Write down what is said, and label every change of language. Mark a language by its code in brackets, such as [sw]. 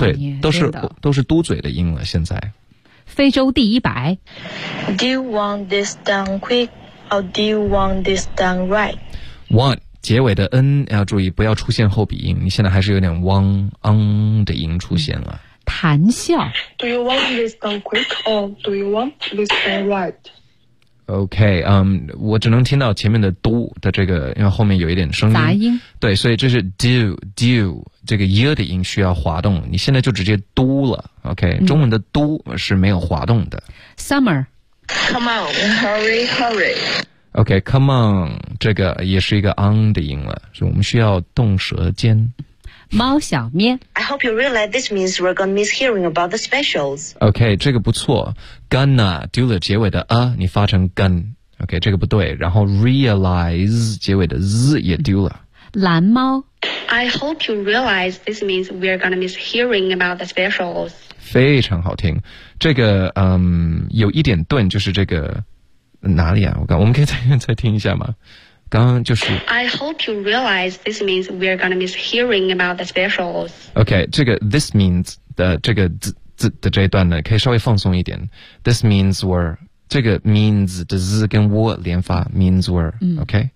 [zh] 对，都是嘟嘴的音了现在。非洲第一白。 [en] Do you want this done quick or do you want this done right? Want. [zh] 结尾的 N 要注意不要出现后鼻音，你现在还是有点汪昂的音出现了。谈笑。 [en] Do you want this done quick or do you want this done right? [zh] Okay, 我只能听到前面的 do 的这个，因为后面有一点声音。杂音。对，所以这是 do, 这个 year 的音需要滑动，你现在就直接 do 了， okay,、中文的 do 是没有滑动的。 [en] Summer. Come on, hurry, hurry. [zh] OK, [en] come on, [zh] 这个也是一个 on 的音了，所以我们需要动舌尖。猫小咩。 [en] I hope you realize this means we're gonna miss hearing about the specials. [zh] OK, 这个不错。Gonna, do the 结尾的 a, 你发成 gun. OK, 这个不对。然后 realize, 结尾的 z 也丢了。蓝猫。 [en] I hope you realize this means we're gonna miss hearing about the specials. [zh] 非常好听。这个有一点顿，就是这个。哪里啊？我们可以再听一下吗？刚刚就是。 [en] I hope you realize this means we are going to miss hearing about the specials. [zh] Okay, 这个 this means 的这个 z 的这一段呢，可以稍微放松一点。 [en] This means we're 这个 means 的 z 跟 w 连发 means we're. Okay.